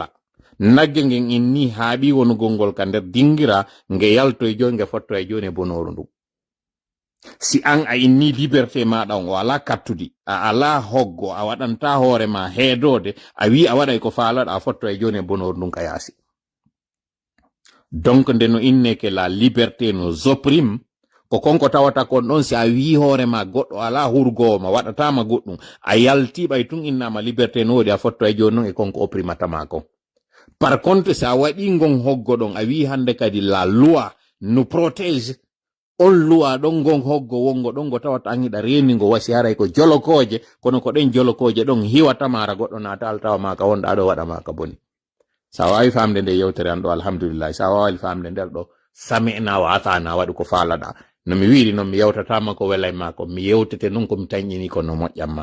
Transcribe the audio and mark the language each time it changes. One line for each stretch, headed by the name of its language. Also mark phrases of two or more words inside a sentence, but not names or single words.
Fula: Nagge ngen inni haaɓi wonugol ngol ka nder dingira nge yalto e joni nge fotto e joni e bonoru ndu. Si an a inni liberté maɗa on o ala kattudi, a ala hoggo, a waɗanta hoore ma heedode, a wi a waɗa ko faalaɗa a fotto e joni e bonoru ndun ka yaasi.
French: Donc
Fula: nde no inne
French: que la liberté nous opprime,
Fula: ko konko tawata kon ɗon si a wi hoore ma goɗɗo ala hurgowo ma waɗatama goɗɗum a yalti ɓay tun innama liberté no wodi a fotto e joni non e konko opprimatama ko.
French: Par contre
Fula: si a waɗi ngon hoggo ɗon a wi hande kadi
French: la loi nous protège,
Fula: on loi ɗon ngon hoggo wongo ɗon go tawata an hiɗa reni ngo wasi haray ko jolokoje, kono ko ɗen jolokoje ɗon hiwatamara goɗɗo nata altawa ma ka wonɗa ɗo waɗa ma ka boni. Sa wawi famde nde yewtere an ɗo alhamdulillah, sa wawi famde nder ɗo
Arabic: sami'na wa atana
Fula: waɗi ko faalaɗa. No mi wiri noon mi yewtatama ko welay ma ko mi yewtete noon komi tañƴini ko no moƴƴamma.